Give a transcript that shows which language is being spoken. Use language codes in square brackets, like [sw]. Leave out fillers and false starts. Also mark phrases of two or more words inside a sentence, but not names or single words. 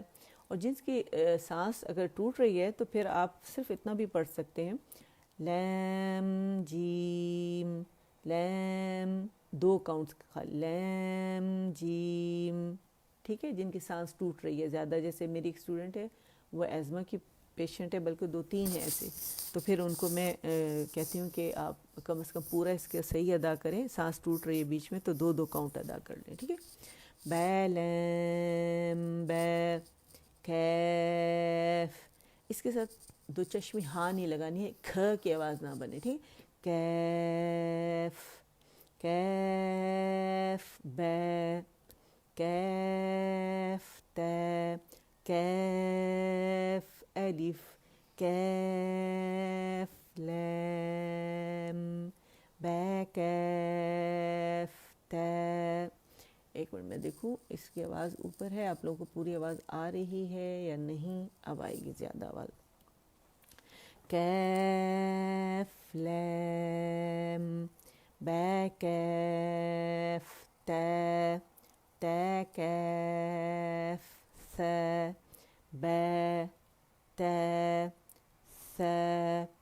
[ur] اور جس کی سانس اگر ٹوٹ رہی ہے تو پھر آپ صرف اتنا بھی پڑھ سکتے ہیں لام جیم لام، 2 کاؤنٹس لام جیم. ٹھیک ہے، جن کی سانس ٹوٹ رہی ہے زیادہ، جیسے میری ایک اسٹوڈنٹ ہے وہ ایزما کی پیشنٹ ہے، بلکہ 2-3 ہیں ایسے، تو پھر ان کو میں کہتی ہوں کہ آپ کم از کم پورا اس کے صحیح ادا کریں. سانس ٹوٹ رہی ہے بیچ میں تو 2 کاؤنٹ ادا کر لیں. ٹھیک ہے، با لام با کیف. اس کے ساتھ 2 چشمی ہاں نہیں لگانی ہے، کھ کی آواز نہ بنے. ٹھیک، کیف کیف با کیف تا کیف الف کیف لام با کیف تا. ایک منٹ میں دیکھوں اس کی آواز اوپر ہے، آپ لوگوں کو پوری آواز آ رہی ہے یا نہیں؟ اب آئے گی زیادہ آواز. کیف لام با کیف تا تا کیف ثا با تا ثا